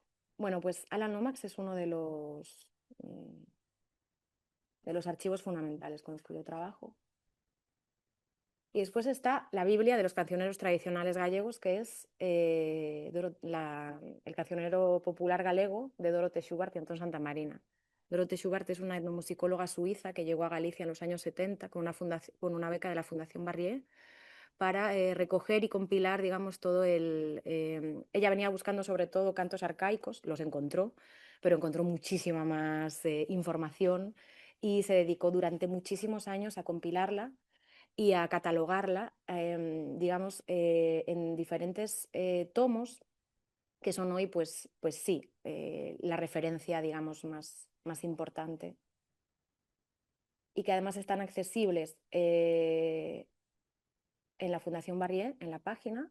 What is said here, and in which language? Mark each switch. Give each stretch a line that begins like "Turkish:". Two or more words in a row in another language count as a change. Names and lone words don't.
Spanish: Bueno, pues Alan Lomax es uno de los archivos fundamentales con los que yo trabajo. Y después está la Biblia de los cancioneros tradicionales gallegos, que es el cancionero popular galego de Dorote Schubart y Antón Santamarina. Dorote Schubart es una etnomusicóloga suiza que llegó a Galicia en los años 70 con una beca de la Fundación Barrié para recoger y compilar, digamos, todo el... ella venía buscando sobre todo cantos arcaicos, los encontró, pero encontró muchísima más información y se dedicó durante muchísimos años a compilarla y a catalogarla, digamos, en diferentes tomos que son hoy, pues sí, la referencia, digamos, más importante y que además están accesibles en la Fundación Barrié, en la página.